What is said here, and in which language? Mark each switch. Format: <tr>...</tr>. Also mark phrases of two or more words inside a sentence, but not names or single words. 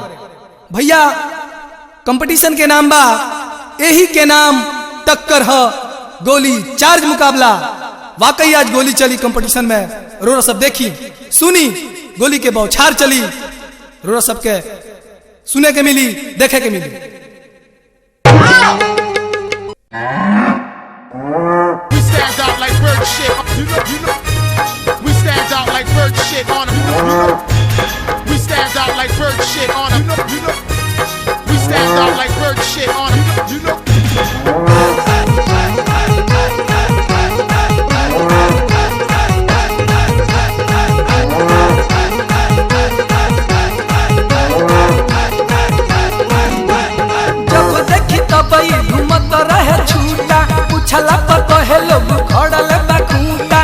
<bho>भैया, कंपटीशन के नाम बा यही के नाम टक्कर है गोली चार्ज मुकाबला। वाकई आज गोली चली कंपटीशन में, रउरा सब देखी सुनी, गोली के बौछार चली, रउरा सब के सुने के मिली, देखे के मिली।</bho> <en>We stand out like bird shit. We stand out like bird shit on them. We stand out like bird shit on them. We stand out like bird shit on them.</en> <bho>जब देखी तब घूमत रहे छूटा, पूछला पर कहे लोग खड़ल बा खूंटा।</bho>